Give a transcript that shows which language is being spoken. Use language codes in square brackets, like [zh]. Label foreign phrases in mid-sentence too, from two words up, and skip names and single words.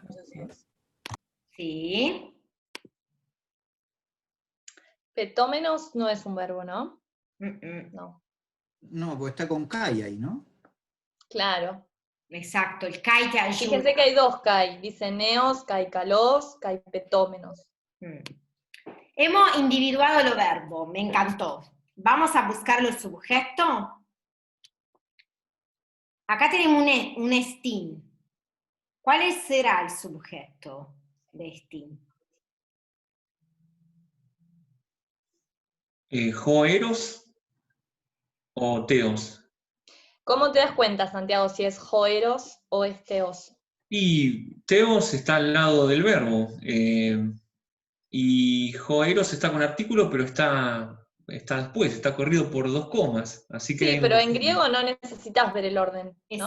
[es] No sé si es. Sí. Petómenos no es un verbo, ¿no? No. No, porque está con Kai ahí, ¿no? Claro. Exacto, el kai te ayuda. Fíjense que hay dos kai. Dice [el] νέος, καὶ καλός, καὶ πετόμενος. [es] Hemos individuado los verbos, me encantó. Vamos a buscar el sujeto. Acá tenemos un estín. ¿Cuál será el sujeto de estín? ¿Joeros o teos? ¿Cómo te das cuenta, Santiago, si es joeros o es teos? Y teos está al lado del verbo. Y joeros está con artículo, pero está después, está corrido por 2 comas. Así que Sí, pero en griego no necesitas ver el orden, ¿no?